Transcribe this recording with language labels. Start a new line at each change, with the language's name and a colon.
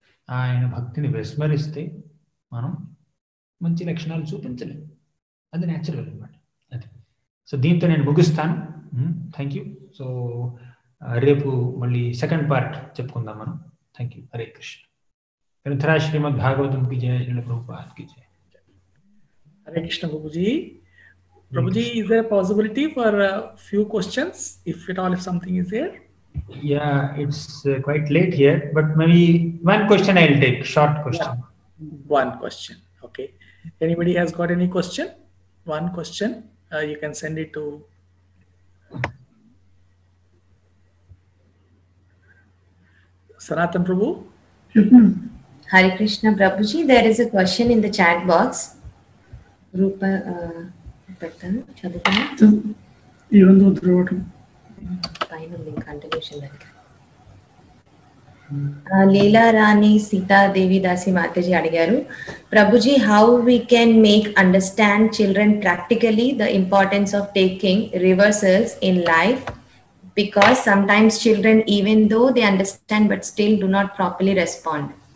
Telugu: ఆయన భక్తిని విస్మరిస్తే మనం మంచి లక్షణాలు చూపించలేము. అది న్యాచురల్ అనమాట. అది. సో దీంతో నేను ముగిస్తాను.
English: Thank you.
Telugu: సో రేపు మళ్ళీ సెకండ్ పార్ట్ చెప్పుకుందాం మనం.
English: Thank you.
Telugu: హరే కృష్ణ. గ్రంథరాజ్ శ్రీమద్ భాగవతం కి జయ, శ్రీల ప్రభుపాద్ కి జయ. Hare Krishna Prabhuji.
English: Prabhuji, is there a possibility for a few questions, if at all, if something is there? Yeah, it's quite late here, but maybe one question I'll take, short question. Yeah. One question. Okay. Anybody has got any question? One question. You can send it to Sanatan Prabhu. Hare Krishna Prabhuji, there is a question in the chat box.
Telugu: Rupa పెట్టాను, చదువుతాను. పైన link continuation దగ్గర.
English: Leela Rani Sitadevi Dasi Mataji
Telugu: అడిగారు,
English: Prabhuji, how we can make understand children practically the importance of taking reversals in life, because sometimes children even though they understand but still do not properly respond.